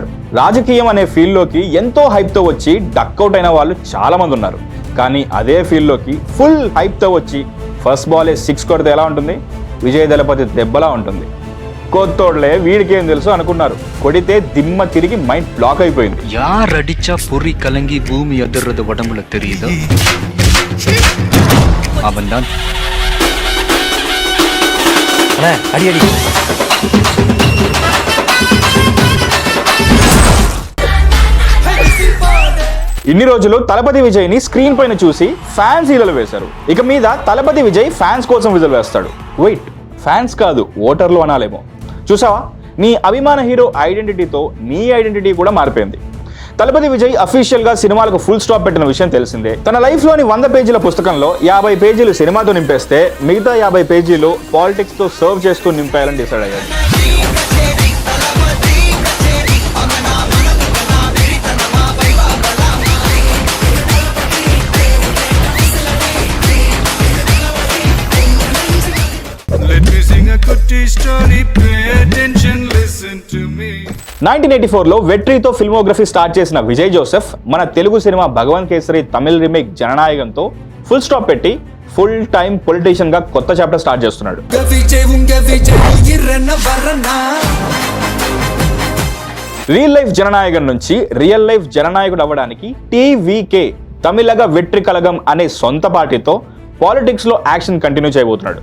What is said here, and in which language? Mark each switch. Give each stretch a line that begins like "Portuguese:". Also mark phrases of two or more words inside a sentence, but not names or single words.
Telugu: రాజకీయం అనే ఫీల్డ్లోకి ఎంతో హైప్తో వచ్చి డక్అవుట్ అయిన వాళ్ళు చాలా మంది ఉన్నారు. కానీ అదే ఫీల్డ్లోకి
English: full hype
Telugu: వచ్చి
English: first ball
Telugu: 6 కొడితే ఎలా ఉంటుంది? విజయ్ దళపతి దెబ్బలా ఉంటుంది. కొత్తోడ్లే వీడికేం తెలుసు అనుకున్నారు. కొడితే దిమ్మ తిరిగి
English: mind block
Telugu: అయిపోయింది.
Tamil: யார் அடிச்சா பொறி கலங்கி பூமி அதிர்றது உடம்புல தெரியுதோ அவன் தான். அடி அடி.
Telugu: ఇన్ని రోజులు తలపతి విజయ్ ని స్క్రీన్ పైన చూసి ఫ్యాన్స్ ఈలలు వేశారు. ఇక మీద తలపతి విజయ్ ఫ్యాన్స్ కోసం విజులు వేస్తాడు. వెయిట్, ఫ్యాన్స్ కాదు ఓటర్లు అనాలేమో. చూసావా, నీ అభిమాన హీరో ఐడెంటిటీతో నీ ఐడెంటిటీ కూడా మారిపోయింది. తలపతి విజయ్ అఫీషియల్ గా సినిమాలకు
English: full stop
Telugu: పెట్టిన విషయం తెలిసిందే. తన లైఫ్ లోని 100 పేజీల పుస్తకంలో 50 పేజీలు సినిమాతో నింపేస్తే మిగతా 50 పేజీలు పాలిటిక్స్ తో సర్వ్ చేస్తూ నింపేయాలని డిసైడ్ అయ్యాడు.
English: Let me sing a kutti story, pay attention, listen to me.
Telugu: 1984లో వెట్రీతో ఫిల్మోగ్రఫీ స్టార్ట్ చేసిన విజయ్ జోసెఫ్ మన తెలుగు సినిమా భగవంత్ కేసరి తమిళ్ రీమేక్ జననాయకంతో
English: full stop
Telugu: పెట్టి
English: full time politician
Telugu: గా కొత్త
English: chapter start
Telugu: చేస్తున్నాడు.
English: real life
Telugu: జననాయకం నుంచి
English: real life
Telugu: జననాయకుడు అవ్వడానికి టీవీకే తమిళగా వెట్రి కలగం అనే సొంత పార్టీతో పాలిటిక్స్ లో
English: action continue
Telugu: చేయబోతున్నాడు.